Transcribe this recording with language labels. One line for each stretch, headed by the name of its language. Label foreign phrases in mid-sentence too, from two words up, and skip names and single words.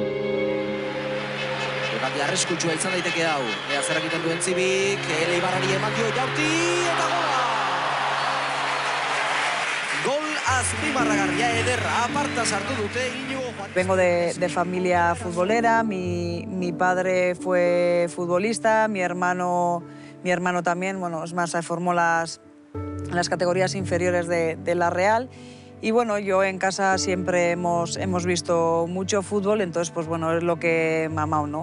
Basque: Jokaldi arriskutsua izan daiteke hau. Ea zer egiten duen Zibik, Eli Ibarrari eman dio jaurti eta gola! Gol azpimarragarria ederra, aparta sartu dute Iñigo Juan.
Spanish: Vengo de familia futbolera, mi padre fue futbolista, mi hermano también, bueno, es más, se formó las categorías inferiores de la Real. Y bueno, yo en casa siempre hemos visto mucho fútbol, entonces pues bueno, es lo que me ha amado, ¿no?